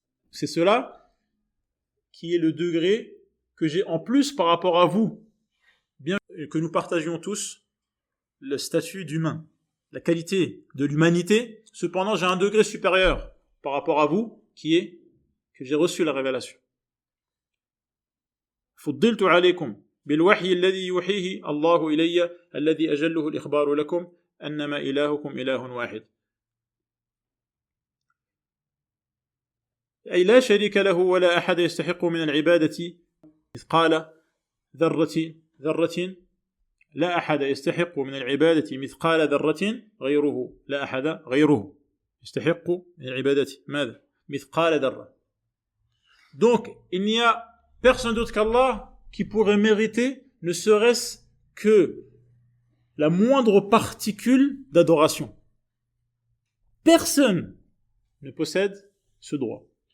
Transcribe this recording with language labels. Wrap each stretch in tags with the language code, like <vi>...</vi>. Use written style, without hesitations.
<fr>C'est cela qui est le degré que j'ai en plus par rapport à vous, bien que nous partagions tous le statut d'humain, la qualité de l'humanité, cependant j'ai un degré supérieur par rapport à vous, qui est que j'ai reçu la révélation.</fr> <ar>فضلت عليكم بالوحي الذي يوحيه الله إلي الذي أجله الإخبار لكم أنما إلهكم إله واحد. أي لا شريك له ولا أحد يستحق من العبادة مثقال ذرة لا أحد يستحق من العبادة مثقال ذرة غيره لا أحد غيره يستحق من العبادة ماذا؟ مثقال ذرة.</ar> <fr>Donc il n'y a personne d'autre qu'Allah qui pourrait mériter ne serait-ce que la moindre particule d'adoration. Personne ne possède ce droit.</fr>